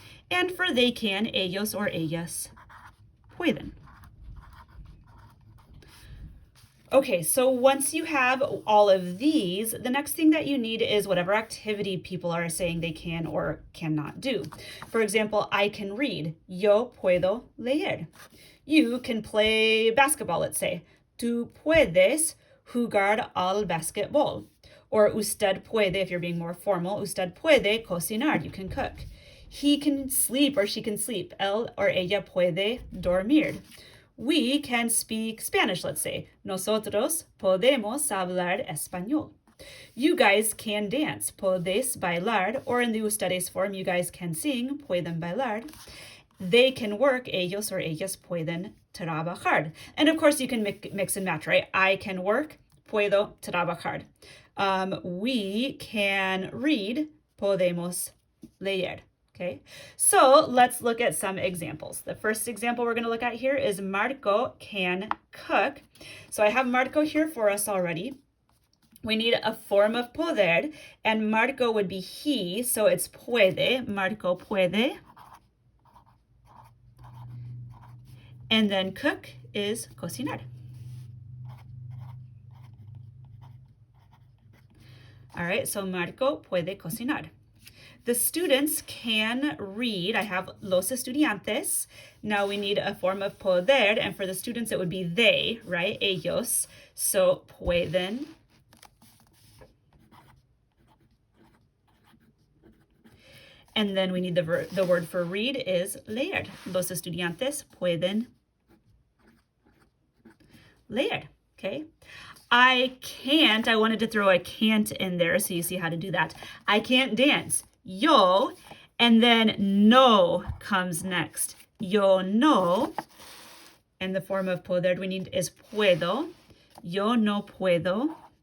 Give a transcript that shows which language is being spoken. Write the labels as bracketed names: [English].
[English] And for they can, [Spanish] ellos [English] or [Spanish] ellas pueden. [English] Okay, so once you have all of these, the next thing that you need is whatever activity people are saying they can or cannot do. For example, I can read. [Spanish] Yo puedo leer. [English] You can play basketball, let's say. [Spanish] Tú puedes jugar al basquetbol. [English] Or [Spanish] usted puede, [English] if you're being more formal, [Spanish] usted puede cocinar. [English] You can cook. He can sleep or she can sleep. [Spanish] Él [English] or [Spanish] ella puede dormir. [English] We can speak Spanish, let's say. [Spanish] Nosotros podemos hablar español. [English] You guys can dance. [Spanish] Podéis bailar. [English] Or in the ustedes form, you guys can sing. [Spanish] Pueden bailar. [English] They can work. [Spanish] Ellos or ellas pueden trabajar. [English] And of course, you can mix and match, right? I can work. [Spanish] Puedo trabajar. [English] We can read. [Spanish] Podemos leer. [English] Okay, so let's look at some examples. The first example we're going to look at here is Marco can cook. So I have Marco here for us already. We need a form of poder, and Marco would be he, so it's puede. [Spanish] Marco puede. [English] And then cook is cocinar. All right, so Marco [Spanish] puede cocinar. [English] The students can read. I have [Spanish] los estudiantes. [English] Now we need a form of poder, and for the students it would be they, right? [Spanish] Ellos. So pueden. [English] And then we need the word for read is leer. [Spanish] Los estudiantes pueden leer, okay? [English] I wanted to throw a can't in there so you see how to do that. I can't dance. Yo, and then no comes next. [Spanish] Yo no, [English] and the form of poder we need is [Spanish] puedo. Yo no puedo.